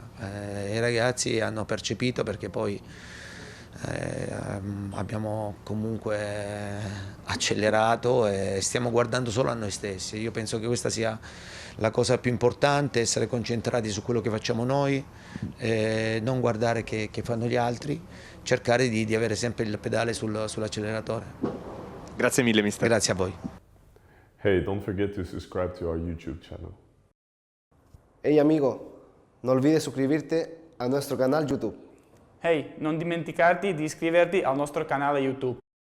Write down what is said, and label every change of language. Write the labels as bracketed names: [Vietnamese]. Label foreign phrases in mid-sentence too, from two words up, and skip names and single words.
[Italian] I ragazzi hanno percepito perché poi abbiamo comunque accelerato e stiamo guardando solo a noi stessi. Io penso che questa sia la cosa più importante, essere concentrati su quello che facciamo noi, non guardare che fanno gli altri, cercare di avere sempre il pedale sull'acceleratore. Grazie mille, mister. Grazie a voi. [English] Hey, don't forget to subscribe to our YouTube channel. [Spanish] Hey amigo, no olvides suscribirte a nuestro canal YouTube. [Italian] Hey, non dimenticarti di iscriverti al nostro canale YouTube.